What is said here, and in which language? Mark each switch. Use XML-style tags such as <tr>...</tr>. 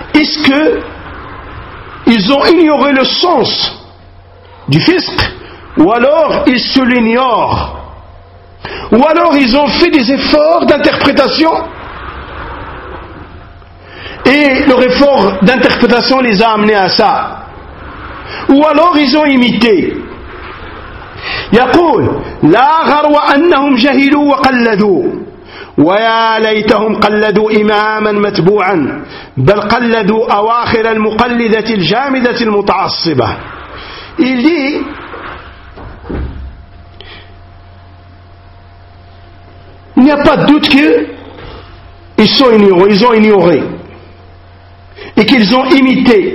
<fr>Est-ce que ils ont ignoré le sens du fisq ou alors ils se l'ignorent? Ou alors ils ont fait des efforts d'interprétation et leur effort d'interprétation les a amenés à ça. Ou alors ils ont imité.</fr> <ar>يقول لا غرو أنهم جهلوا وقلدوا ويا ليتهم قلدوا إماما متبوعا بل قلدوا أواخر المقلدة الجامدة المتعصبة.</ar> <fr>Il dit, il n'y a pas de doute qu'ils sont ignorants, ils ont ignoré et qu'ils ont imité.</fr>